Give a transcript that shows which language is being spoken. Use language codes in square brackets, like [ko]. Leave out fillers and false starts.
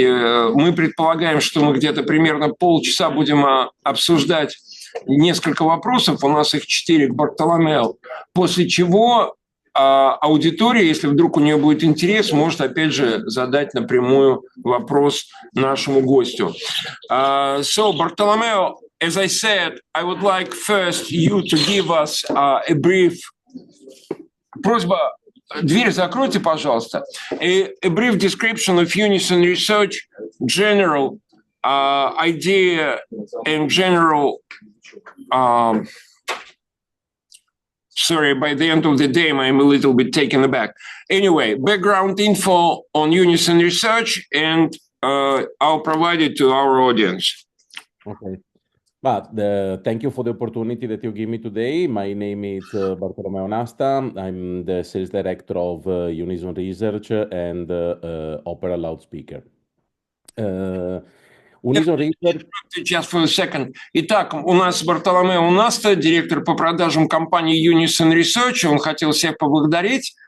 [ru] И мы предполагаем, что мы где-то примерно полчаса будем обсуждать несколько вопросов, у нас их 4 к Бартоломео, после чего аудитория, если вдруг у нее будет интерес, может опять же задать напрямую вопрос нашему гостю. [en] So, Bartolomeo, as I said, I would like first you to give us a brief... [ru] Просьба, дверь закройте, пожалуйста. [en] A brief description of Unison Research, general idea and general... sorry, by the end of the day, I'm a little bit taken aback. Anyway, background info on Unison Research, and I'll provide it to our audience. Okay. But thank you for the opportunity that you give me today. My name is Bartolomeo Nasta. I'm the sales director of Unison Research and Opera Loudspeaker. Unison Research... Just for a second. [ru] Итак, у нас Бартоломео Наста, директор по продажам компании Unison Research. Он хотел всех поблагодарить.